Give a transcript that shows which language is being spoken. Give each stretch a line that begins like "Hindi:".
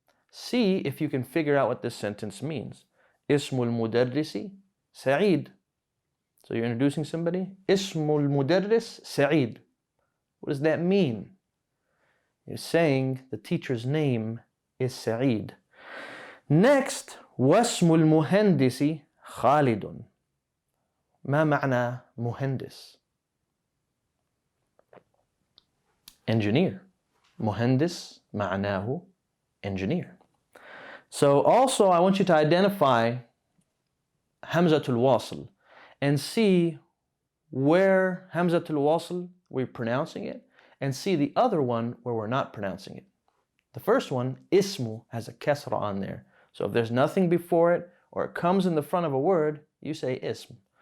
English: See if you can figure out what this sentence means.
Arabic: اسم المدرس سعيد.
English: So you're introducing somebody.
Arabic: اسم المدرس سعيد.
English: What does that mean? You're saying the teacher's name is Sa'id.
Arabic: Next, واسم المهندس خالد. ما معنى مهندس?
English: Engineer.
Arabic: مهندس معناه engineer.
English: So also I want you to identify Hamzatul Wasl and see where Hamzatul Wasl we're pronouncing it, and see the other one where we're not pronouncing it. The first one, ismu, has a kasra on there. So if there's nothing before it or it comes in the front of a word, you say ism.